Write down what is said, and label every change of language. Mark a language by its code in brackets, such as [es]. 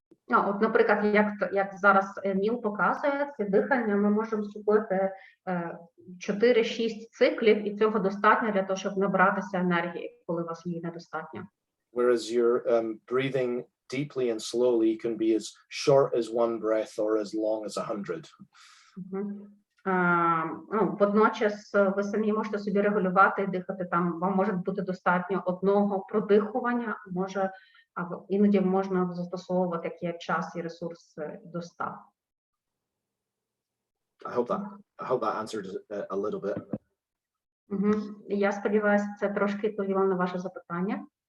[uk] От, наприклад, як зараз Ніл показує, це дихання ми можемо зробити 4-6 циклів, і цього достатньо для того, щоб набратися енергії, коли у вас її недостатньо. [en] Whereas you're breathing deeply and slowly can be as short as one breath or as long as 100. [uk] Водночас ви самі можете собі регулювати і дихати там. Вам може бути достатньо одного продихування, іноді можна застосовувати як є час і ресурс до 100. [en] I hope that answered a little bit. [uk] Я сподіваюся, це трошки відповіло на ваше запитання.